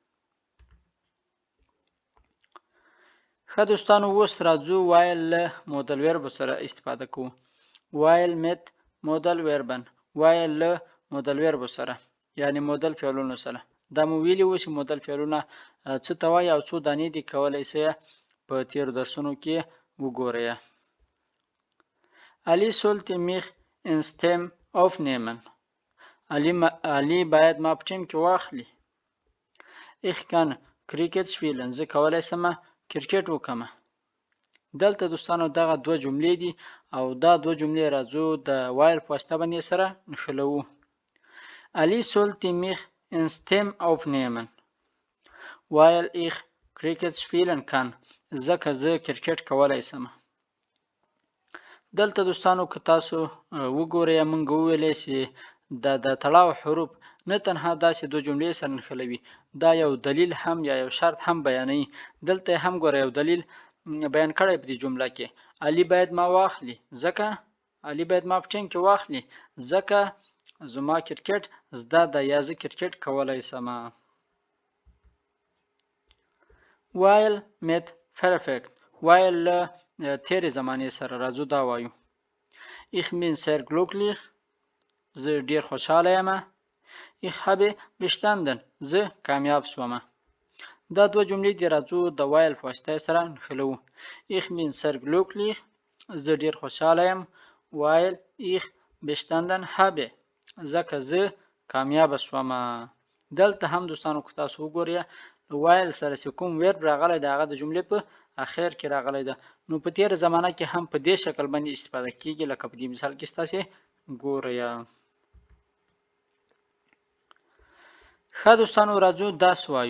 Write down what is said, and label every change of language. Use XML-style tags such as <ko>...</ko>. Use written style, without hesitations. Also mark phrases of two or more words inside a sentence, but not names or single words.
<ps>ښه دوستانو، اوس راځو وایل له مودل ویربو سره استفاده کوو.</ps> <de>weil mit Modalverben.</de> <ps>وایل له مودل ویربو سره یعنی مودل فعلونو سره. دا مو ویلي وو چې مودل فعلونه څه ته وایي او څو دانې دي، کولی شئ په تیرو درسونو کې وګورئ.</ps> <de>Ali sollte mich ins Team aufnehmen.</de> <ps>علي باید ما په ټیم کې واخلي.</ps> <de>Ich kann Cricket spielen.</de> <ps>زه کولی شم کرکټ وکړم. دلته دوستانو دغه دوه جملې دي او دا دوه جملې راځو د وایل په واسطه باندې سره نښلوو.</ps> <de>Ali sollte mich ins Team aufnehmen, weil ich Cricket spielen kann.</de> <ps>ځکه زه کرکټ کولی شم. دلته دوستانو که تاسو وګورئ، موږ وویلې چې د تړاو حروف نه تنها دا چې دوه جملې سره نښلوي، دا یو دلیل هم یا یو شرط هم بیانوي. دلته هم ګوره یو دلیل بیان کړی په دې جمله کې. علي باید ما واخلي ځکه علي باید ما په ټیم کې واخلي ځکه زما کرکټ زده ده یا زه کرکټ کولی شم.</ps> <de>weil mit Perfekt.</de> <ps>وایل له تیرې زمانې سره. راځو دا وایو.</ps> <de>Ich bin sehr glücklich.</de> <ps>زه ډیر خوشحاله یم.</ps> <de>Ich habe bestanden.</de> <ps>زه کامیاب شوم. دا دوه جملې دي راځو د وایل په واسطه سره نښلو.</ps> <de>Ich bin sehr glücklich.</de> <ps>زه ډیر خوشحاله یم.</ps> <de>weil ich bestanden habe.</de> <ps>ځکه زه کامیابه شوم. دلته هم دوستانو که تاسو وګورئ وایل سره چې کوم ورب راغلی دی هغه د جملې په اخر کې راغلی ده. نو په تېره زمانه کې هم په دې شکل باندې استفاده کیږي لکه په دې مثال کې تاسو ګورئ. ښه دوستانو راځو داس وایو.</ps>